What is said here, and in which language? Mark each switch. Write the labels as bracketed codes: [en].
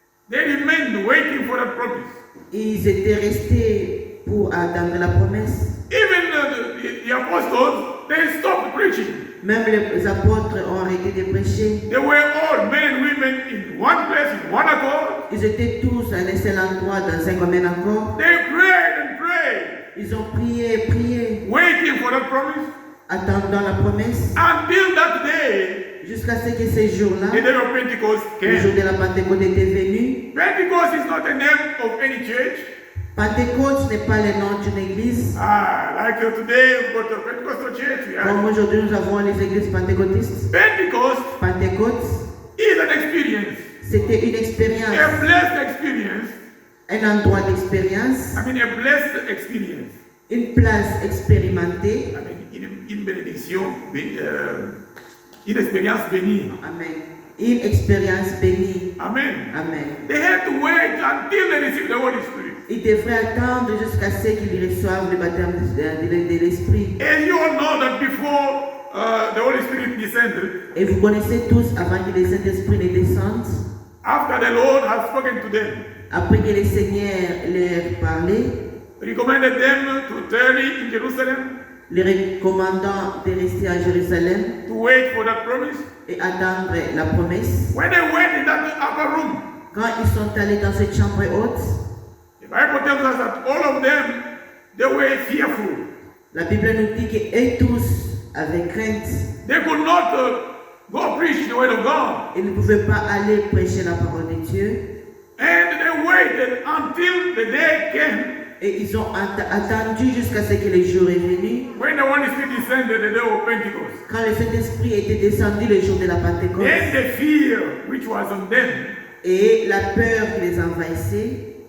[en] they remained waiting for that promise. [fr] ils étaient restés pour attendre la promesse. [en] Even the apostles, they stopped preaching. [fr] Même les apôtres ont arrêté de prêcher. [en] They were all men and women in one place, in one accord. [fr] Ils étaient tous à un seul endroit, dans un commun accord. [en] They prayed and prayed, [fr] Ils ont prié, prié, [en] waiting for that promise [fr] attendant la promesse, [en] until that day, [fr] jusqu'à ce que ces jours-là, [en] the day of Pentecost [fr] le jour [en] came. [fr] de la Pentecôte était venu. [en] Pentecost is not the name of any church. [fr] Pentecôte n'est pas le nom d'une église. [en] Like today, we've got a Pentecostal church. [fr] Comme aujourd'hui nous avons les églises pentecôtistes. [en] Pentecost [fr] Pentecôte, [en] is an experience, [fr] c'était une expérience, [en] a blessed experience. [fr] un endroit d'expérience, [en] I mean, a blessed experience. [fr] une place expérimentée. [en] I mean, [fr] une bénédiction, une expérience bénie. Amen. Une expérience bénie. [en] Amen. [fr] Amen. [en] They had to wait until they received the Holy Spirit. [fr] Ils devraient attendre jusqu'à ce qu'ils reçoivent le baptême de l'Esprit. [en] And you all know that before the Holy Spirit descended, [fr] Et vous connaissez tous, avant que le Saint-Esprit ne descende, [en] after the Lord had spoken to them, [fr] après que le Seigneur leur parlait, [en] recommended them to tarry in Jerusalem, [fr] les recommandant de rester à Jérusalem [en] to wait for that promise. [fr] et attendre la promesse. [en] When they went in that upper room, [fr] Quand ils sont allés dans cette chambre haute, [en] tells us that all of them, they were fearful. [fr] La Bible nous dit qu'eux tous avaient crainte. [en] They could not go preach the word of God. [fr] Ils ne pouvaient pas aller prêcher la parole de Dieu. [en] And they waited until the day came [fr] Et ils ont attendu jusqu'à ce que le jour est venu. [en] when the Holy Spirit descended the day of Pentecost. [fr] Quand le Saint-Esprit était descendu le jour de la Pentecôte. [en] Then the fear which was on them [fr] Et la peur qui les envahissait